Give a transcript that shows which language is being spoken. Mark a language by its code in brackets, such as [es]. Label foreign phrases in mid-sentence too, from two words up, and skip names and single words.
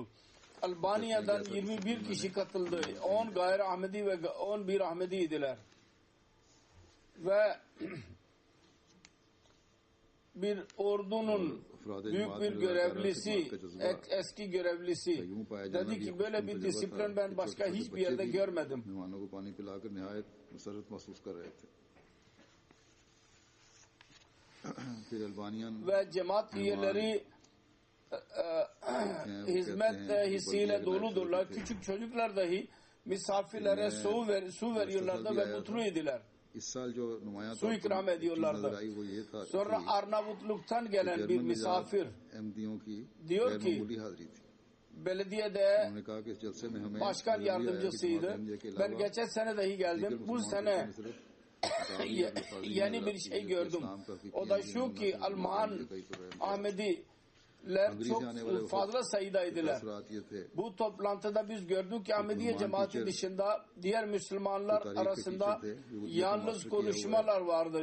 [tr] Albanya'dan 21 kişi katıldı. 10 gayri Ahmedi ve 11 Ahmedi idiler. Ve bir ordunun büyük bir görevlisi, eski görevlisi dedi ki böyle bir disiplin ben başka hiçbir yerde görmedim. [ur] مہمانوں کو پانی پلا کر نہایت مسرت محسوس کر رہے تھے. پھر البانین [tr] Ve cemaat üyeleri hizmet hissiyle doludurlar. Küçük çocuklar dahi misafirlere su veriyorlardı ve mutluydular. [ur] اس سال جو نمایاں [tr] Su ikram ediyorlardı. [ur] وہ یہ تھا [tr] Sonra Arnavutluk'tan gelen bir misafir [ur] احمدیوں کی [tr] diyor ki [ur] معمولی حاضری تھی. [tr] belediyede [ur] انہوں نے کہا کہ اس جلسے میں ہمیں [tr] başkan yardımcısıydı. Ben geçen sene dahi geldim. Bu sene yeni bir şey gördüm. O da şu ki Alman Ahmediler çok fazla sayıdaydılar. Bu toplantıda biz gördük ki Ahmediye cemaati dışında diğer Müslümanlar arasında yalnız konuşmalar vardır.